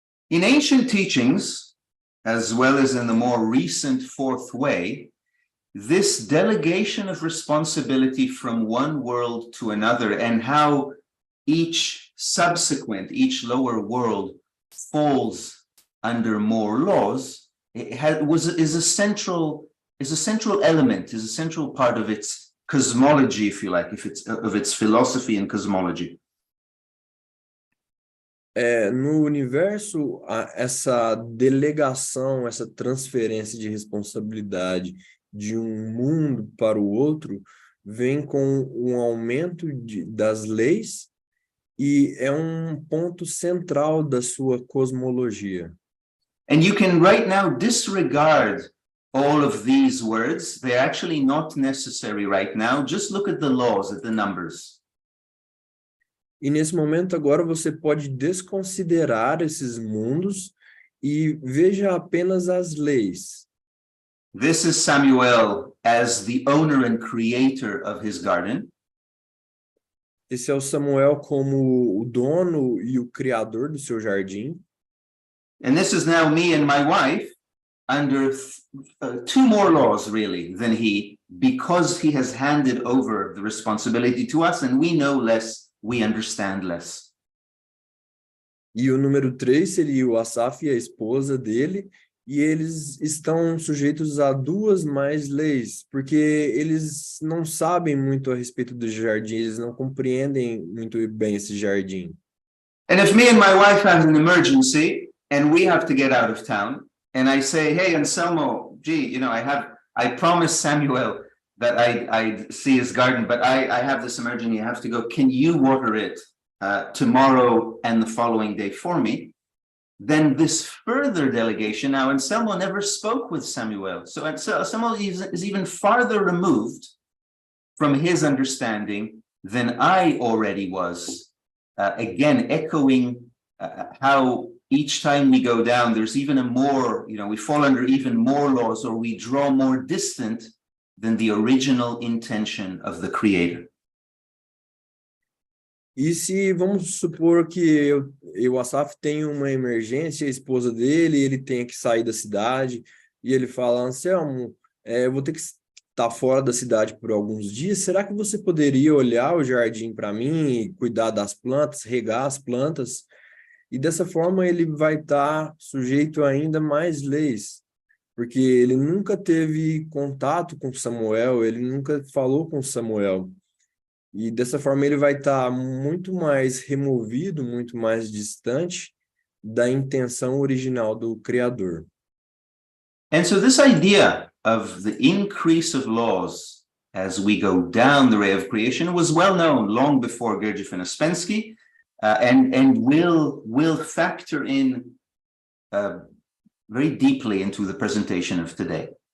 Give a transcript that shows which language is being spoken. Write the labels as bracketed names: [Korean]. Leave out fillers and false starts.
[English] In ancient teachings, as well as in the more recent fourth way, this delegation of responsibility from one world to another and how each lower world falls under more laws is a central element, is a central part of its cosmology, if you like, of its philosophy and cosmology. [Portuguese] No universo, essa delegação, essa transferência de responsabilidade de um mundo para o outro vem com um aumento das leis e é um ponto central da sua cosmologia. [English] And you can right now disregard all of these words. They're actually not necessary right now. Just look at the laws, at the numbers. [Portuguese] E nesse momento agora você pode desconsiderar esses mundos e veja apenas as leis. [English] This is Samuel as the owner and creator of his garden. [Portuguese] Esse é o Samuel como o dono e o criador do seu jardim. [English] And this is now me and my wife under two more laws really than he, because he has handed over the responsibility to us and we know less. We understand less. [Portuguese] E o número 3 seria o Asaf e a esposa dele, e eles estão sujeitos a 2 mais leis, porque eles não sabem muito a respeito do jardim, eles não compreendem muito bem esse jardim. [English] And if me and my wife have an emergency and we have to get out of town, and I say, hey, Anselmo, gee, I promised Samuel that I'd see his garden, but I have this emergency, I have to go. Can you water it tomorrow and the following day for me? Then this further delegation, now Anselmo never spoke with Samuel. So Samuel is even farther removed from his understanding than I already was. Again, echoing how each time we go down, there's even a more, we fall under even more laws, or we draw more distant than the original intention of the Creator. [Portuguese] E se vamos supor que o Asaf tem uma emergência, a esposa dele, ele tenha que sair da cidade, e ele fala, Anselmo, eu vou ter que estar fora da cidade por alguns dias, será que você poderia olhar o jardim para mim, cuidar das plantas, regar as plantas? E dessa forma ele vai estar sujeito a ainda mais leis, porque ele nunca teve contato com Samuel, ele nunca falou com Samuel. E dessa forma ele vai estar muito mais removido, muito mais distante da intenção original do Criador. [English] And so this idea of the increase of laws as we go down the way of creation was well known long before Gurdjieff and Ouspensky, and will factor in very deeply into the presentation of today.